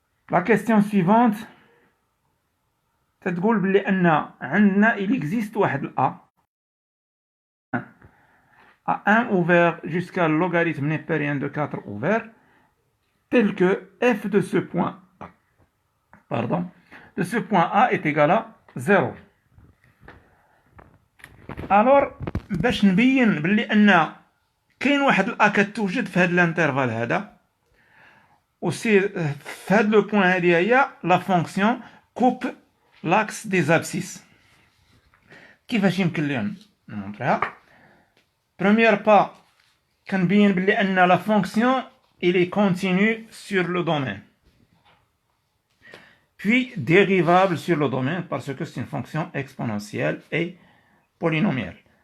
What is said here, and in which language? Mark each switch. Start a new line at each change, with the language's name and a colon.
French: La question suivante,
Arabic: تتقول بلي أن عندنا
French: il existe واحد A à 1 ouvert jusqu'à le logarithme népérien de 4 ouvert, tel que f de ce point A est égal à 0.
Arabic: Alors باش نبين بلي أن كاين واحد الأ كتوجد في هذا الانترفال هذا وسي في هذا لو بوين هذه هي لا فونكسيون
French: coupe l'axe des abscisses.
Arabic: كيفاش يمكن لي نمونطريها؟
French: Premier pas,
Arabic: كنبين بلي أن
French: la fonction il est continue sur le domaine. Puis dérivable sur le domaine parce que c'est une fonction exponentielle et polynomiale.